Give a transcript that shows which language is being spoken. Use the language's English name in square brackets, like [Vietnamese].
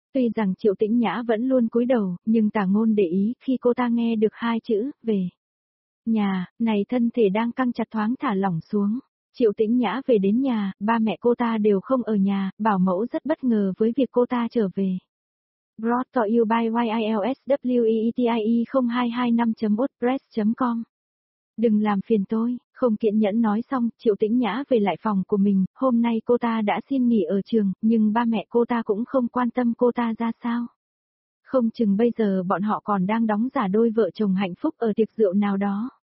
[Vietnamese] Tuy rằng Triệu Tĩnh Nhã vẫn luôn cúi đầu, nhưng Tả Ngôn để ý khi cô ta nghe được hai chữ, về. Nhà, này thân thể đang căng chặt thoáng thả lỏng xuống. Triệu Tĩnh Nhã về đến nhà, ba mẹ cô ta đều không ở nhà, bảo mẫu rất bất ngờ với việc cô ta trở về. [English] Brought to you by YILSWEETIE0225.wordpress.com. [Vietnamese] Đừng làm phiền tôi, không kiên nhẫn nói xong, Triệu Tĩnh Nhã về lại phòng của mình, hôm nay cô ta đã xin nghỉ ở trường, nhưng ba mẹ cô ta cũng không quan tâm cô ta ra sao. Không chừng bây giờ bọn họ còn đang đóng giả đôi vợ chồng hạnh phúc ở tiệc rượu nào đó.